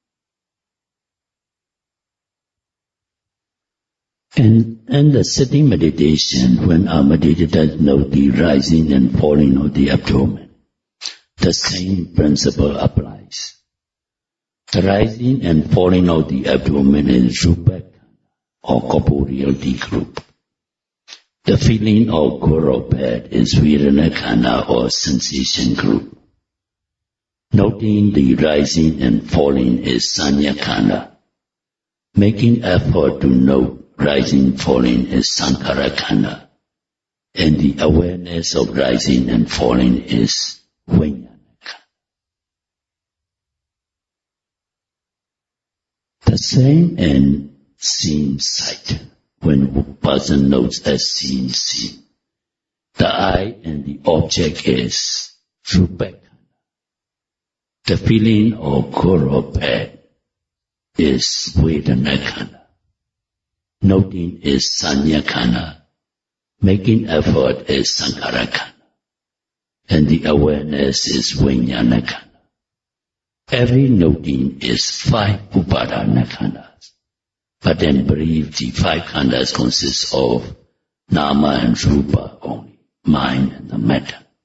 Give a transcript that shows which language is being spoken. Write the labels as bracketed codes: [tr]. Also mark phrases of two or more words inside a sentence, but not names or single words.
[en] And in the sitting meditation, when our meditators note the rising and falling of the abdomen, the same principle applies. The rising and falling of the abdomen is rupa or corporeality group. The feeling of good or bad is [pi] vedana khanda [en] or sensation group. Noting the rising and falling is [pi] sanya khanda. [en] Making effort to note rising, falling is [pi] sankhara khanda, [en] and the awareness of rising and falling is [pi] vijnana khanda. [en] The same in seeing sight, when a person notes as seeing seen. The eye and the object is [pi] rupa khanda. [en] The feeling of good or bad is [pi] vedana khanda. [en] Noting is [pi] sanya khanda. [en] Making effort is [pi] Sankhara Khanda, [en] and the awareness is [pi] Vijnana Khanda. [en] Every noting is 5 [pi] Upadana Khandas, [en] but in brief, the 5 Khandas consist of Nama and Rupa only, mind and the matter.